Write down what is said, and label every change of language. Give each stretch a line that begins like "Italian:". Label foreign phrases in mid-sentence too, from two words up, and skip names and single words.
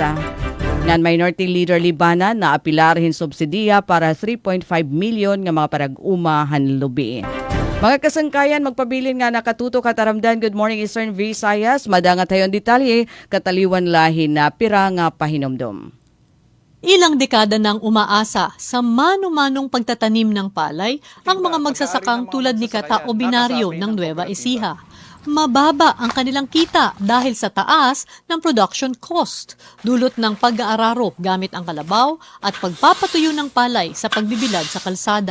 Waray: Ngan
English: Minority Leader
Waray: Libanan na apilarhin subsidiya para 3.5 million nga mga parag-uma hanlubi. Mga kasangkayan, magpabilin nga nakatuto kataramdan.
English: Good morning Eastern Visayas.
Waray: Madangat tayon detalye, kataliwan lahi na pira nga pahinomdom.
Filipino: Ilang dekada nang umaasa sa mano-manong pagtatanim ng palay ang mga magsasakang tulad ni Kata Obinaryo ng Nueva Ecija. Mababa ang kanilang kita dahil sa taas ng
English: production cost,
Filipino: dulot ng pag-aararo gamit ang kalabaw at pagpapatuyo ng palay sa pagbibilad sa kalsada.